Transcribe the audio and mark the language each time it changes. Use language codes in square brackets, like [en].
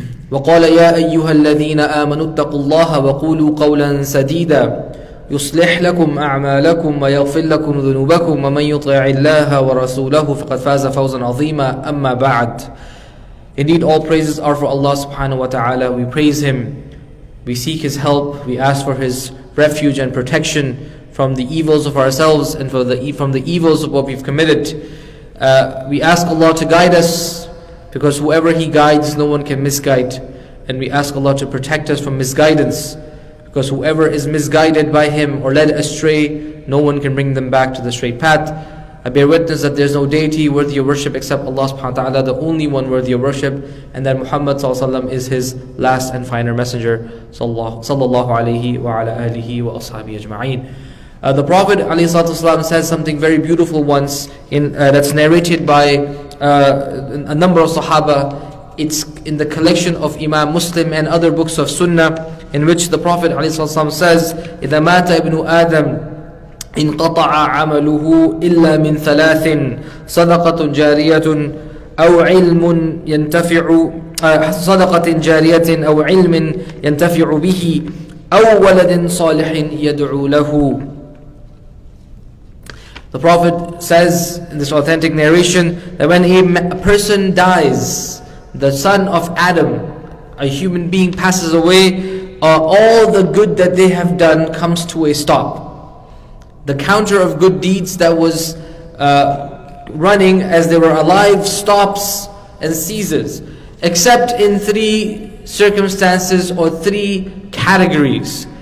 [ar] وقال يا أيها الذين آمنوا اتقوا الله وقولوا قولا سديدا يصلح لكم أعمالكم ويغفر لكم ذنوبكم ومن يطع الله ورسوله فقد فاز فوزا عظيما. أما بعد. [en] Indeed, all praises are for Allah subhanahu wa ta'ala. We praise Him, we seek His help, we ask for His refuge and protection from the evils of ourselves and from the evils of what we've committed. We ask Allah to guide us, because whoever He guides, no one can misguide. And we ask Allah to protect us from misguidance, because whoever is misguided by Him or led astray, no one can bring them back to the straight path. I bear witness that there is no deity worthy of worship except Allah subhanahu wa ta'ala, the only one worthy of worship, and that Muhammad sallallahu alaihi wasallam is His last and final messenger sallallahu alaihi wa ala alihi wa ashabihi ajma'in. The Prophet ﷺ says something very beautiful once that's narrated by a number of Sahaba. It's in the collection of Imam Muslim and other books of Sunnah, in which the Prophet ﷺ says, [ar] إِذَا مَاتَ ابْنُ آدَمَ انقطع عمله إلا من ثلاث صدقة جارية أو علم ينتفع صدقة جارية أو علم ينتفع به أو ولد صالح يدعو له. [en] The Prophet says in this authentic narration that when a person dies, the son of Adam, a human being, passes away, all the good that they have done comes to a stop. The counter of good deeds that was running as they were alive stops and ceases, except in three circumstances or three categories.